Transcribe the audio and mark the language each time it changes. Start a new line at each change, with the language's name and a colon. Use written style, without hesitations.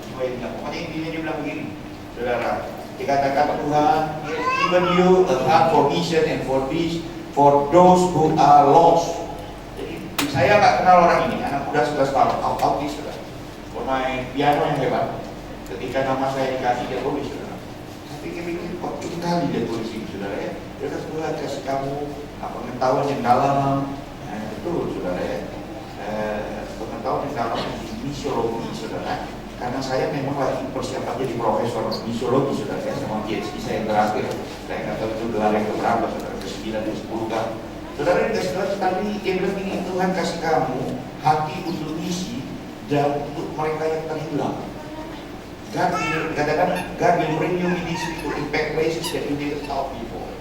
Indonesian: Pokoknya intinya dia bilang begini, saudara. Dikatakan Tuhan
English: has given you a heart for vision and for those who are lost.
Indonesian: Jadi saya nggak kenal orang ini, anak muda 11 tahun, autis, saudara. Pemain piano yang hebat. Ketika nama saya dikasih dia tulis, saudara. Saya pikir-pikir kok itu kali dia tulis ini, saudara ya. Dia kan Tuhan kasih kamu pengetahuan yang dalam, betul, saudara ya. Pengetahuan yang dalam di misiologi, saudara. Karena saya memang lagi persiapan jadi profesor misiologi, saudara ya, sama PhD saya yang terakhir. Saya nggak tahu itu gelar yang keberapa, saudara, ke-9 atau 10 kan. Saudara dikasih Tuhan tadi, dia bilang ini, Tuhan kasih kamu hati untuk misi dan untuk mereka yang terhilang.
English: God will bring you ministry to impact places that you didn't thought before.